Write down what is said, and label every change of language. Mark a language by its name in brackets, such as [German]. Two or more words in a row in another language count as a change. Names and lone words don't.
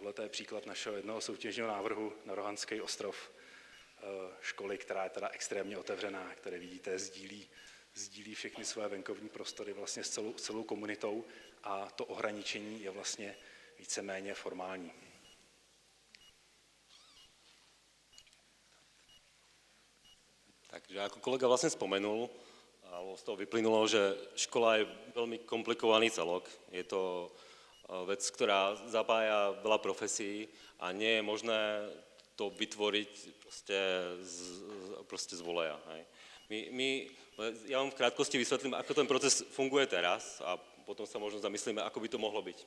[Czech] Tohle je příklad našeho jednoho soutěžního návrhu na Rohanský ostrov, školy, která je teda extrémně otevřená, které vidíte, sdílí všechny své venkovní prostory vlastně s celou komunitou a to ohraničení je vlastně víceméně formální. [Slovak] Takže ako kolega vlastne spomenul, alebo z toho vyplynulo, že škola je veľmi komplikovaný celok. Je to vec, ktorá zapája veľa profesí a nie je možné to vytvoriť proste z voleja. Ja vám v krátkosti vysvetlím, ako ten proces funguje teraz a potom sa možno zamyslíme, ako by to mohlo byť.